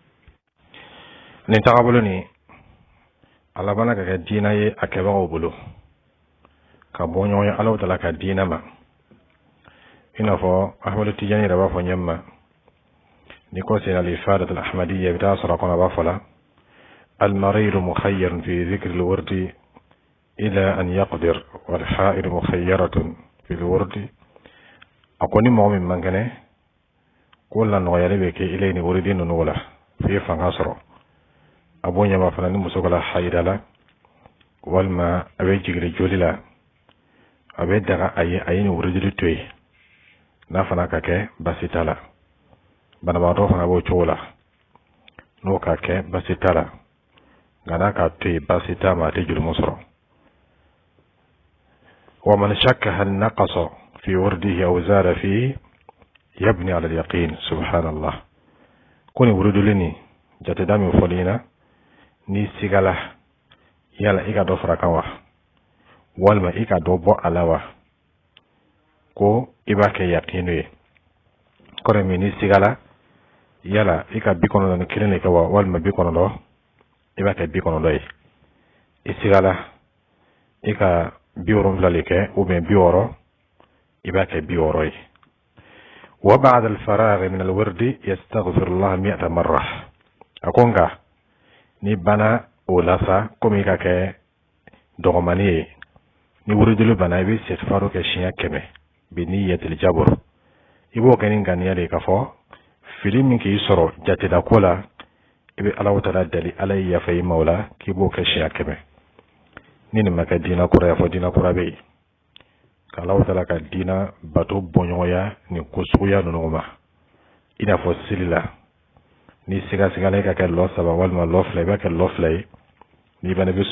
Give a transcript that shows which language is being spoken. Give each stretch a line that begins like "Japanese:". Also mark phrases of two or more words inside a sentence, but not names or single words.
Bambara: nin tagabolo ni ala bana ka kɛ diina ye a kɛbagaw bolo ka bɔ ɲɔgɔn ye ala ta'ala ka diina ma i n'a fɔ ahmadu tijani yɛrɛ b'a fɔ ɲɛma ni ko sen
Arabic: الإفادات الأحمدية
Bambara: i bɛ taa sɔrɔ a kɔnɔ a b'a fɔ
Arabic: لا المريض مخير في ذكر الورد إلى أن يقدر والحائض مخيرة في الورد
Bambara: a ko ni mɔgɔ min man kɛnɛ ko la nɔgɔyali bɛ kɛ ile ni waridi ninnu la f'i fanga sɔrɔ a b'o ɲɛma fana ni muso ka la hayida la walima a bɛ jigin joli la a bɛ daga a ye ni waridi to yen n'a fana ka kɛ basi t'a la banabagatɔ fana b'o cogo la n'o ka kɛ basi t'a la nka n'a ka to yen basi t'a ma a tɛ jurumu sɔrɔ
Arabic: ومن شك هل نقص في ورده أو زاد فيبني على اليقين سبحان الله
Bambara: ko ni wuruduli ni jateda min fɔli na ni sigala yala i ka dɔ fara kan wa walima i ka dɔ bɔ a la wa ko i b'a kɛ yaqinu ye kɔrɔ min ni sigala yala i ka 91 de kɛ wa walima 90 i b'a kɛ 90 ye i sigala i ka biworo le kɛ
French: ou bien
Bambara: biworo i b'a kɛ biworo ye
Arabic: وبعد الفراغ من الورد يستغفر الله 100 مرة
Bambara: akonga ni bana o lasa komi ka kɛ dɔgɔmani ye ni wuridulu bana i bɛ istighfaru kɛ siɲɛ 100
Arabic: بنية
Bambara: jabr i b'o kɛ ni ŋaniya de ka fɔ fili min k'i sɔrɔ jateda ko la i bɛ Alahu Taala deli Ala ye yafa i ma o la k'i b'o kɛ siɲɛ 100 ni nin ma kɛ diinɛ kura ye fɔ diinɛ kura bɛ yen ka Alahu Taala ka diinɛ bato bɔɲɔgɔnya nin ko suguya ninnu ma i n'a fɔ seli la ni sigasigala i ka kɛ lɔ 3 walima lɔ 2 i b'a kɛ lɔ 2 ye n'i fana bɛ